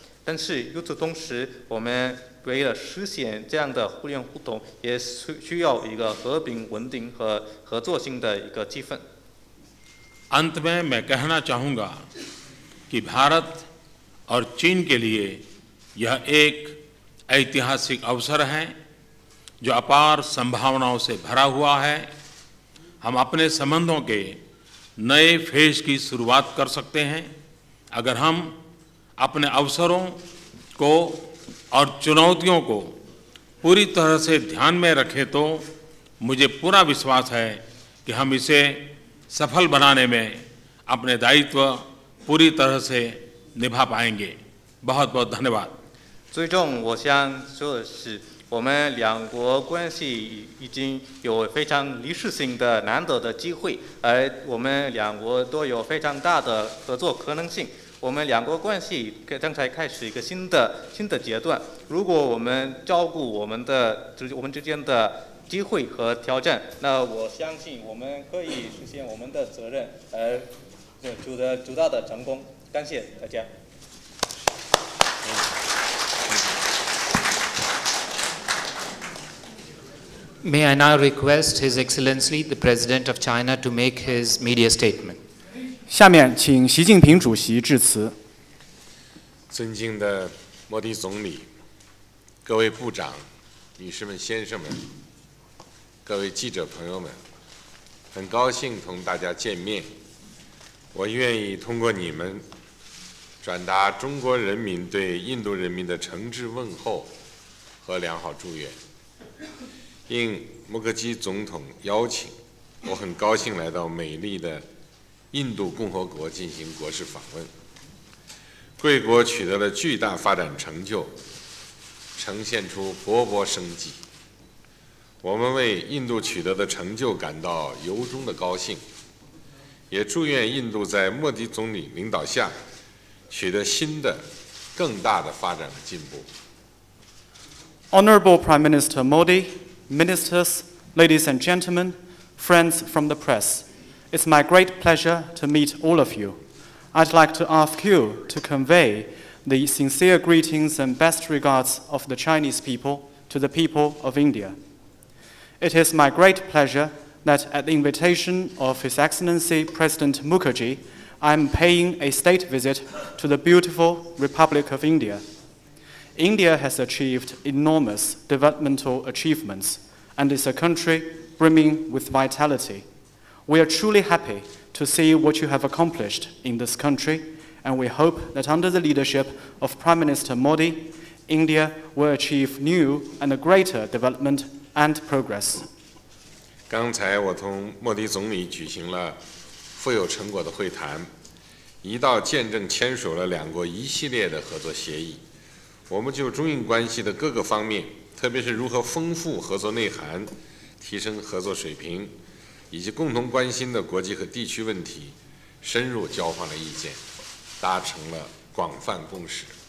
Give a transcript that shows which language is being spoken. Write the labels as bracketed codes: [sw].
[zh] 但是与此同时，我们为了实现这样的互联互通，也需要一个和平、稳定和合作性的一个气氛。 [hi] अंत में मैं कहना चाहूँगा कि भारत और चीन के लिए यह एक ऐतिहासिक अवसर है जो अपार संभावनाओं से भरा हुआ है। हम अपने संबंधों के नए फेज की शुरुआत कर सकते हैं अगर हम अपने अवसरों को और चुनौतियों को पूरी तरह से ध्यान में रखें तो मुझे पूरा विश्वास है कि हम इसे सफल बनाने में अपने दायित्व पूरी तरह से निभा पाएंगे। बहुत बहुत धन्यवाद। [zh] 最终，我想说的是，我们两国关系已经有非常历史性的难得的机会，而我们两国都有非常大的合作可能性。我们两国关系正在开始一个新的阶段。如果我们照顾我们之间的机会和挑战。那我相信我们可以实现我们的责任，取得巨大的成功。感谢大家。 [en] May I now request His Excellency the President of China to make his media statement. [zh] 下面请习近平主席致辞。尊敬的莫迪总理、各位部长、女士们、先生们、各位记者朋友们，很高兴同大家见面。我愿意通过你们转达中国人民对印度人民的诚挚问候和良好祝愿。应穆克基总统邀请，我很高兴来到美丽的印度共和国进行国事访问。贵国取得了巨大发展成就，呈现出勃勃生机。我们为印度取得的成就感到由衷的高兴，也祝愿印度在莫迪总理领导下取得新的、更大的发展和进步。 [en] Honorable Prime Minister Modi, Ministers, ladies and gentlemen, friends from the press, it's my great pleasure to meet all of you. I'd like to ask you to convey the sincere greetings and best regards of the Chinese people to the people of India. It is my great pleasure that at the invitation of His Excellency President Mukherjee, I am paying a state visit to the beautiful Republic of India. India has achieved enormous developmental achievements and is a country brimming with vitality. We are truly happy to see what you have accomplished in this country, and we hope that under the leadership of Prime Minister Modi, India will achieve new and greater development and progress. [zh] 刚才我同莫迪总理举行了富有成果的会谈，一道见证签署了两国一系列的合作协议。我们就中印关系的各个方面，特别是如何丰富合作内涵、提升合作水平，以及共同关心的国际和地区问题，深入交换了意见，达成了广泛共识。